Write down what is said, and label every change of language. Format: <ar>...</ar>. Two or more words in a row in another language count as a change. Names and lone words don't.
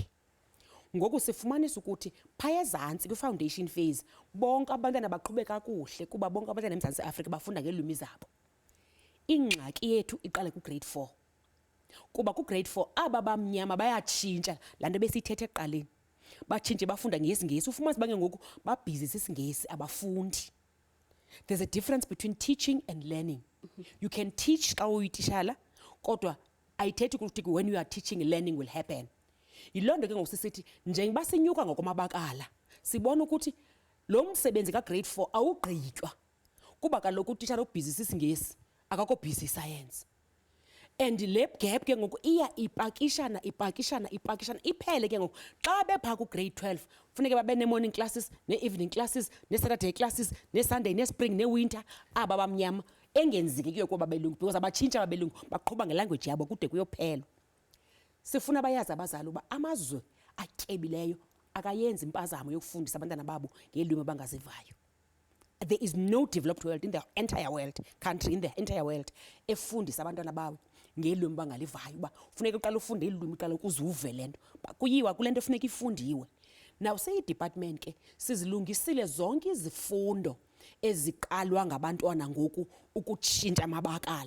<xh>Ngoku sifumanisa ukuthi phaya ezantsi kwi-foundation phase bonke abantwana baqhube kakuhle kuba bonke abantwana eMzantsi Afrika bafunda ngeelwimi zabo. Ingxaki yethu iqale ku-grade 4 kuba ku-grade 4 aba bamnyama bayatshintsha laa nto besiyithethe ekuqaleni, batshintshe bafunda ngesiNgesi. Ufumanise bange ngoku babhizi sisiNgesi abafundi.</xh> <en>There's a difference between teaching and learning. You can teach</en> <xh>xa uyitishala kodwa ayithethi ukuthi</xh> <en>when you are teaching learning will happen.</en> <xh>Yiloo nto ke ngoku sisithi njengoba sinyuka ngokwamabakala sibona ukuthi lo msebenzi ka-grade 4 awugqitywa kuba kaloku utitshala ubhizi sisiNgesi akakho busy science. And le gap ke ngoku iya ipakishana iphele ke ngoku xa bepha ku-grade 12 funeke babe ne-</xh> <en>morning classes,</en> <xh>ne-</xh> <en>evening classes,</en> <xh>ne-Saturday classes, ne-Sunday, ne-spring, ne-winter. Aba bamnyama engenzeki kuyo kuba belungu because abatshintsha abelungu baqhuba ngelanguage yabo kude kuyophelwa. Sifuna bayazi abazali uba amazwe atyebileyo akayenzi impazamo yokufundisa abantwana babo ngeelwimi abangazivayo.</xh> <en>There is no developed world in the entire world, country in the entire world,</en> <xh>efundisa abantwana bawo ngeelwimi bangalivayo uba funeka uqala ufunde ilwimi qala ukuze uve le nto. Kuyiwa kule nto funeka ifundiwe. Now seyi-department ke sizilungisile zonke izifundo eziqalwa ngabantwana ngoku ukutshintsha amabakala.</xh>